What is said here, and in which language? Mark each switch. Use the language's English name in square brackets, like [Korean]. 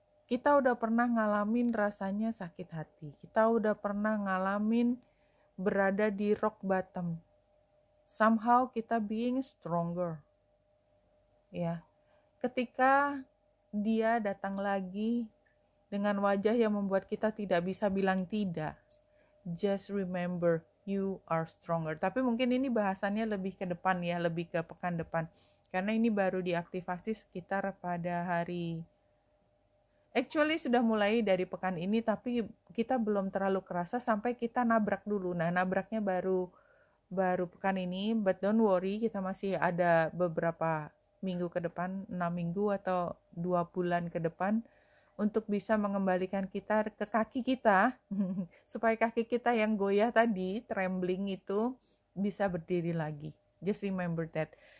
[Indonesian] Kita udah pernah ngalamin rasanya sakit hati. Kita udah pernah ngalamin berada di rock bottom. [English] Somehow kita being stronger. Ya. [Indonesian] Ketika dia datang lagi dengan wajah yang membuat kita tidak bisa bilang tidak. [English] Just remember you are stronger. [Indonesian] Tapi mungkin ini bahasannya lebih ke depan ya, lebih ke pekan depan. Karena ini baru diaktifasi sekitar pada hari, actually sudah mulai dari pekan ini, tapi kita belum terlalu kerasa sampai kita nabrak dulu. Nah, nabraknya baru pekan ini, [English] but don't worry, [Indonesian] kita masih ada beberapa minggu ke depan, 6 minggu atau 2 bulan ke depan untuk bisa mengembalikan kita ke kaki kita supaya kaki kita yang goyah tadi, trembling itu bisa berdiri lagi. [English] Just remember that.